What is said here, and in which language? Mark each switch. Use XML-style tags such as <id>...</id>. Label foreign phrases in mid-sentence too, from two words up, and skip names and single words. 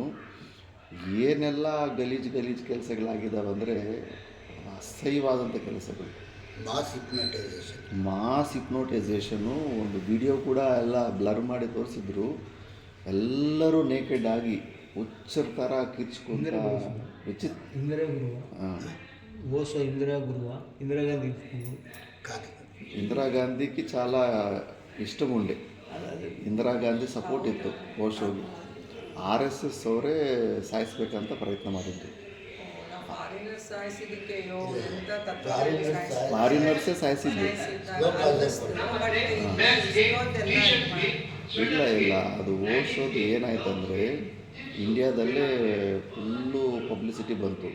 <kn>ಏನೆಲ್ಲ ಗಲೀಜು ಕೆಲಸಗಳಾಗಿದ್ದಾವೆ ಅಂದರೆ ಅಸಹ್ಯವಾದಂಥ ಕೆಲಸಗಳು.</kn> <en>mass hypnotisation</en> <kn>ಒಂದು ವಿಡಿಯೋ ಕೂಡ ಎಲ್ಲ ಬ್ಲರ್ ಮಾಡಿ ತೋರಿಸಿದ್ರು. ಎಲ್ಲರೂ ನೇಕೆಡ್ ಆಗಿ ಹುಚ್ಚರ ಥರ ಕಿರ್ಚ್ಕೊಂತ</kn> <te>ఓషో ఇందిరా గురువా ఇందిరాగాంధీ ఇందిరాగాంధీకి చాలా ఇష్టం ఉండే.</te> <kn>ಇಂದಿರಾಗಾಂಧಿ ಸಪೋರ್ಟ್ ಇತ್ತು ಓಶೋಗೆ. RSS ಅವರೇ ಸಾಯಿಸ್ಬೇಕಂತ ಪ್ರಯತ್ನ ಮಾಡಿದ್ರು. ಫಾರಿನರ್ಸೇ ಸಾಯಿಸಿದ್ರು. ಇಲ್ಲ ಅದು ಓಶೋದು ಏನಾಯ್ತಂದರೆ ಇಂಡಿಯಾದಲ್ಲೇ</kn> <en>full publicity</en> <kn>ಬಂತು.</kn>